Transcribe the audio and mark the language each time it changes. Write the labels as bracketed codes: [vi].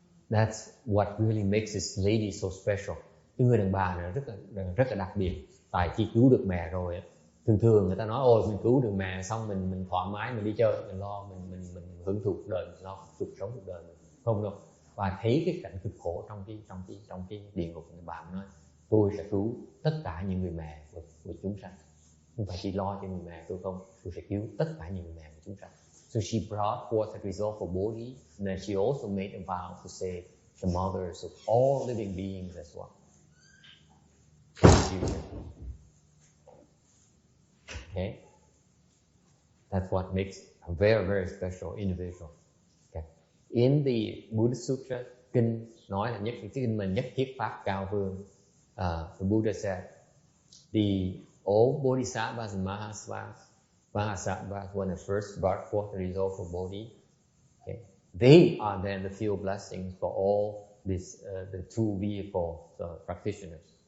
[en] That's what really makes this lady so special. [vi] Cái người đàn bà này rất là đặc biệt. Tại khi cứu được mẹ rồi, thường người ta nói ôi mình cứu được mẹ xong mình thoải mái, mình đi chơi, mình lo, mình hưởng thụ cuộc đời, mình lo cuộc sống cuộc đời mình. Không đâu. Và thấy cái cảnh cực khổ trong cái địa ngục, người bạn nói tôi sẽ cứu tất cả những người mẹ của chúng sanh. Không phải chỉ lo cho người mẹ tôi không, tôi sẽ cứu tất cả những người mẹ của chúng sanh. [en] So she brought forth a resolve for Bodhi, and then she also made a vow to save the mothers of all living beings as well. Okay, that's what makes a very, very special individual. Okay. In the Buddha Sutra, [vi] kinh nói là cái kinh mình nhất thiết pháp cao vương. [en] The Buddha said, all bodhisattvas and mahasattvas, when they first brought forth the resolve for Bodhi, okay, they are then the field blessings for all this, the two vehicle practitioners.